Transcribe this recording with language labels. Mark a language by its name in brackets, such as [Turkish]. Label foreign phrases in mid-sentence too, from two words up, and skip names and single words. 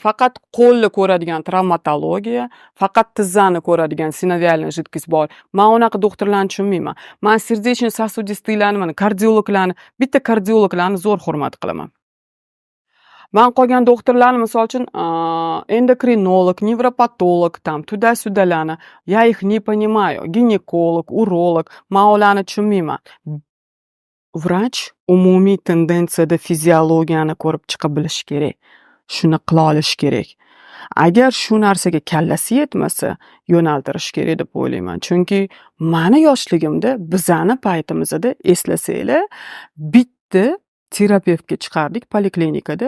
[Uzbek] Faqat qo'lni ko'radigan travmatologiya, faqat tizzani ko'radigan [Russian] синовиальный жидкость [Uzbek] bor. Men unaqa doktorlarni tushunmayman. Men serdeечно-сосудистыйlarni, kardiologlarni, bitta kardiologlarni zo'r hurmat qilaman. Men qolgan doktorlarni, misol uchun, endokrinolog, nevropatolog, tam tuda-sudalarni, [Russian] я их не понимаю. [Uzbek] Ginekolog, urolog, men ularni tushunmayman. Vrach umumiy tendensiyada fiziologiyani ko'rib chiqa bilish kerak. Shuni qila olish kerak. Agar shu narsaga kallasi yetmasa, yo'naltirish kerak deb o'ylayman. Chunki meni yoshligimda, bizani paytimizda eslasanglar, bitta terapevtga chiqardik poliklinikada.